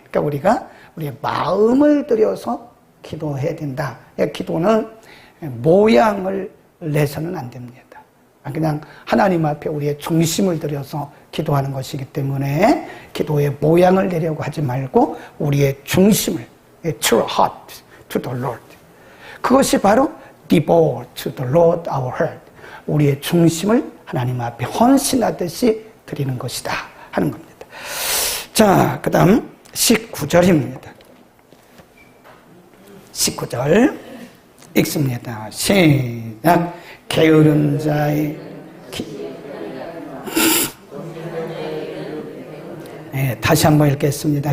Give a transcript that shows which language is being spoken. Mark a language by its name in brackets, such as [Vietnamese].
[Korean] 그러니까 우리가 우리의 마음을 들여서 기도해야 된다. 기도는 모양을 내서는 안 됩니다. 그냥 하나님 앞에 우리의 중심을 들여서 기도하는 것이기 때문에 기도의 모양을 내려고 하지 말고 우리의 중심을, [English] true heart to the Lord. [Korean] 그것이 바로 [English] devote to the Lord our heart. [Korean] 우리의 중심을 하나님 앞에 헌신하듯이 드리는 것이다 하는 겁니다. 자, 그 다음 19절입니다. 19절 읽습니다. 시작. 게으른 자의 다시 한번 읽겠습니다.